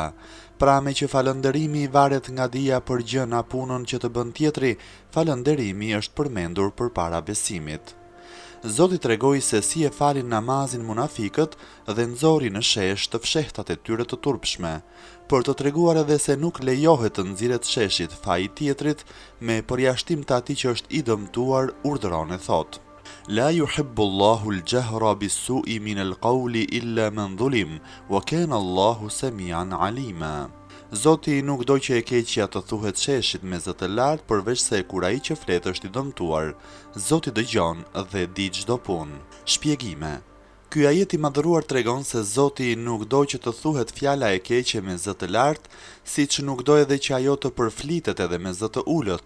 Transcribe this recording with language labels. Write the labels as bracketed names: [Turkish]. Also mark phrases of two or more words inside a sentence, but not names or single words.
[Albanian] Pra me që falënderimi varet nga dija për gjën a punën që të bën tjetri, falënderimi është përmendur përpara besimit. Zoti tregoi se si e falin namazin munafikët dhe nxori në shesh të fshehtat e tyre të turpshme, për të treguar edhe se nuk lejohet të nxirret sheshit faji tjetrit me përjashtim të atij që është i dëmtuar, urdhëron e thotë: [Arabic] لا يحب الله الجهر بالسوء من القول إلا من ظلم وكان الله سميعا عليما. [Albanian] Zoti nuk do që e keqja të thuhet sheshit me zë të lartë, përveç se kur ai që flet është i dëmtuar. Zoti dëgjon dhe di çdo punë. Shpjegime. Ky ajet i madhëruar tregon se Zoti nuk do që të thuhet fjala e keqe me zë të lartë, siç nuk do edhe që ajo të përflitet edhe me zë të ulët.